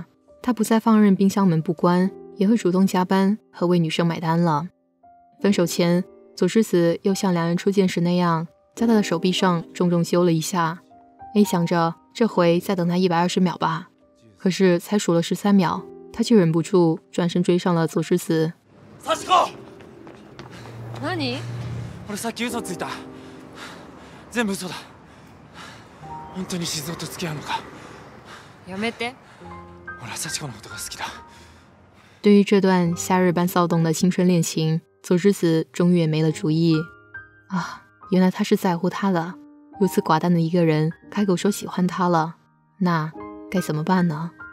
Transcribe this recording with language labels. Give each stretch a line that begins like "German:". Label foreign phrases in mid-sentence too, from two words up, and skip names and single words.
Chinese: 他不再放任冰箱门不关，也会主动加班和为女生买单了。分手前，佐之子又像两人初见时那样，在他的手臂上重重揪了一下。A 想着这回再等他120秒吧，可是才数了13秒，他却忍不住转身追上了佐之子。
Japanese: 幸子、何？俺さっき嘘ついた。全部嘘だ。本当に静雄と付き合うのか。やめて。俺は幸子のことが好きだ。
Chinese: 对于这段夏日般骚动的青春恋情，佐之子终于也没了主意。啊，原来他是在乎他的，如此寡淡的一个人开口说喜欢他了，那该怎么办呢？